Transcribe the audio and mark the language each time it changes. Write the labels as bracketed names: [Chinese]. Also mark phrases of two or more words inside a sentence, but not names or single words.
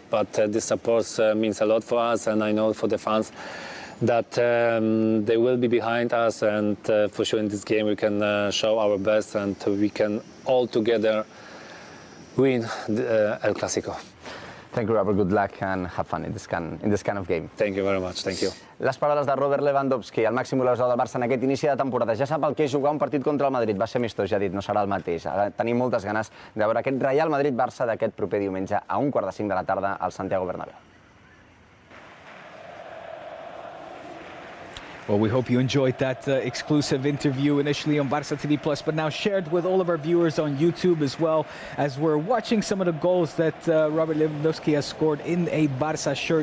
[English] But this support means a lot for us, and I know for the fans that they will be behind us. And for sure, in this game, we can show our best, and we can all together win El Clasico. Thank you, Robert. Good luck and have fun in this kind of game. Thank you very much. Thank you. [Catalan] Les paraules de Robert Lewandowski, el màxim golejador del Barça en aquest inici de temporada. Ja sap el que és jugar un partit contra el Madrid. Va ser amistós, ja ha dit, no serà el mateix. Ara tenim moltes ganes de veure aquest Real Madrid-Barça d'aquest proper diumenge a 1:45 de la tarda al Santiago Bernabéu. [English] Well, we hope you enjoyed that exclusive interview initially on Barça TV Plus, but now shared with all of our viewers on YouTube as well, as we're watching some of the goals that Robert Lewandowski has scored in a Barça shirt.